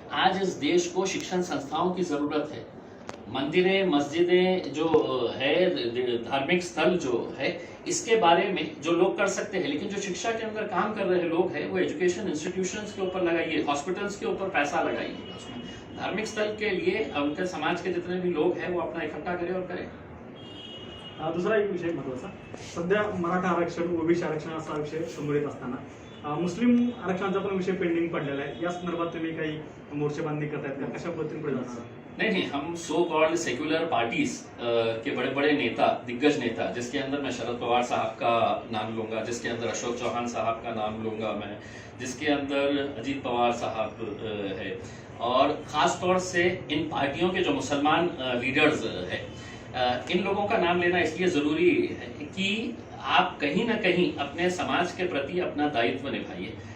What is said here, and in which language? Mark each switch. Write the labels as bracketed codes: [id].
[hi] आज इस देश को शिक्षण संस्थाओं की जरूरत है। मंदिरें, मस्जिदें जो है, धार्मिक स्थल जो है, इसके बारे में जो लोग कर सकते हैं, लेकिन जो शिक्षा के अंदर काम कर रहे लोग हैं वो एजुकेशन इंस्टीट्यूशंस के ऊपर लगाइए, हॉस्पिटल्स के ऊपर पैसा लगाइए, उसमें धार्मिक स्थल के लिए उनके समाज के जितने भी लोग हैं वो अपना इकट्ठा करें और करें। [mr] दुसरा एक विषय महत्वाचा, सध्या मराठा आरक्षण, ओबीसी आरक्षण असा विषय समोर येत असताना मुस्लिम आरक्षणाचा पण विषय पेंडिंग पडलेला आहे। या संदर्भात तुम्ही काही मोर्चेबांधणी करतायत का, कशा पद्धतीने पुढे जाणार? [hi] नहीं, हम सो कॉल्ड सेक्युलर पार्टीज के बड़े बड़े नेता, दिग्गज नेता, जिसके अंदर मैं शरद पवार साहब का नाम लूंगा, जिसके अंदर अशोक चौहान साहब का नाम लूंगा मैं, जिसके अंदर अजीत पवार साहब है, और खास तौर से इन पार्टियों के जो मुसलमान लीडर्स है, इन लोगों का नाम लेना इसलिए जरूरी है कि आप कहीं ना कहीं अपने समाज के प्रति अपना दायित्व निभाइए।